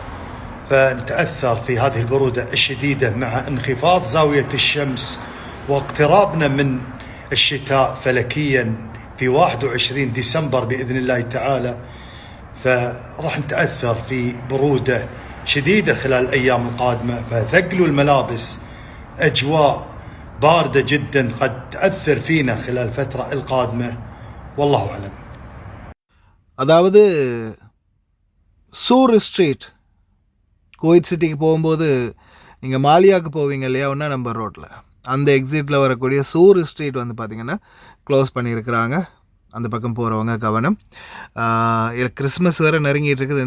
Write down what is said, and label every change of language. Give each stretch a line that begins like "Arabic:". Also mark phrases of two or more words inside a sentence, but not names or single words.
Arabic: فنتأثر في هذه البرودة الشديدة مع انخفاض زاوية الشمس واقترابنا من الشتاء فلكيا في 21 ديسمبر بإذن الله تعالى. فراح نتأثر في برودة شديدة خلال الأيام القادمة، فثقلوا الملابس. أجواء باردة جدا قد تأثر فينا خلال الفترة القادمة، والله أعلم.
Tamil: அதாவது சூர் ஸ்ட்ரீட் குவைத் சிட்டிக்கு போகும்போது நீங்கள் மாலியாவுக்கு போவீங்க இல்லையா, 1 நம்பர் ரோட்டில், அந்த எக்ஸிட்டில் வரக்கூடிய சூர் ஸ்ட்ரீட் வந்து பார்த்திங்கன்னா க்ளோஸ் பண்ணியிருக்கிறாங்க. அந்த பக்கம் போகிறவங்க கவனம். கிறிஸ்மஸ் வேறு நெருங்கிட்டு இருக்குது.